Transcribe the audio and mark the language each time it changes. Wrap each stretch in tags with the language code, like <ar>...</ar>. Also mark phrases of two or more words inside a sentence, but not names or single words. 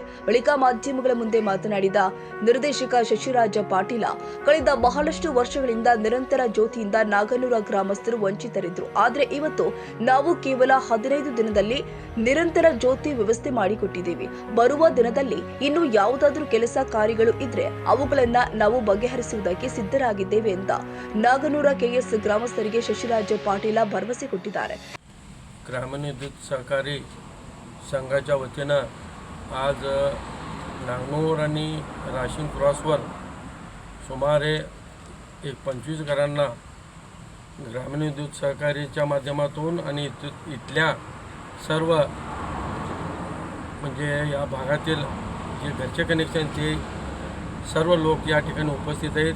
<kn>ಬಳಿಕ ಮಾಧ್ಯಮಗಳ ಮುಂದೆ ಮಾತನಾಡಿದ ನಿರ್ದೇಶಕ ಶಶಿರಾಜ ಪಾಟೀಲ, ಕಳೆದ ಬಹಳಷ್ಟು ವರ್ಷಗಳಿಂದ ನಿರಂತರ ಜ್ಯೋತಿಯಿಂದ ನಾಗನೂರ ಗ್ರಾಮಸ್ಥರು ವಂಚಿತರಿದ್ದರು. ಆದರೆ ಇವತ್ತು ನಾವು ಕೇವಲ 15 ದಿನದಲ್ಲಿ ನಿರಂತರ ಜ್ಯೋತಿ ವ್ಯವಸ್ಥೆ ಮಾಡಿಕೊಟ್ಟಿದ್ದೇವೆ. ಬರುವ ದಿನದಲ್ಲಿ ಇನ್ನು ಯಾವುದಾದರೂ ಕೆಲಸ ಕಾರ್ಯಗಳು ಇದ್ರೆ ಅವುಗಳನ್ನ ನಾವು ಬಗೆಹರಿಸುವುದಕ್ಕೆ ಸಿದ್ಧರಾಗಿದ್ದೇವೆ ಅಂತ ನಾಗನೂರ ಕೆಎಸ್ ಗ್ರಾಮಸ್ಥರಿಗೆ शशिराज पाटील भरवसे ಕೊಟ್ಟಿದ್ದಾರೆ.</kn> <mr>ग्रामीण विद्युत सहकारी संघाच्या वतीनं आज नागनूर आणि राशीन क्रॉसवर सुमारे 25 घरांना ग्रामीण विद्युत सहकारीच्या माध्यमातून आणि इथल्या सर्व म्हणजे या भागातील जे घरचे कनेक्शन ते सर्व लोक या ठिकाणी उपस्थित आहेत.</mr>